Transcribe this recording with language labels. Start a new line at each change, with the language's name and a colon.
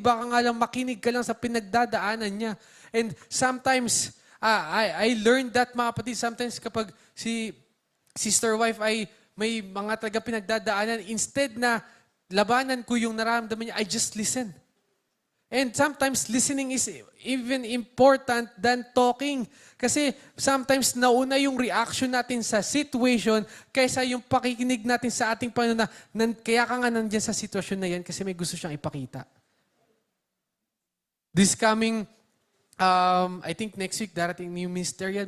Filipino: Baka nga lang makinig ka lang sa pinagdadaanan niya.
English: And sometimes, I learned that,
Filipino: mga kapatid, sometimes kapag si sister wife ay may mga talaga pinagdadaanan, instead na labanan ko yung nararamdaman niya,
English: I just listen. And sometimes listening is even important than talking.
Filipino: Kasi sometimes nauna yung reaction natin sa situation kaysa yung pakikinig natin sa ating Panginoon na kaya ka nga nandiyan sa sitwasyon na yan kasi may gusto siyang ipakita.
English: This coming I think next week,
Filipino: darating yung ministerial.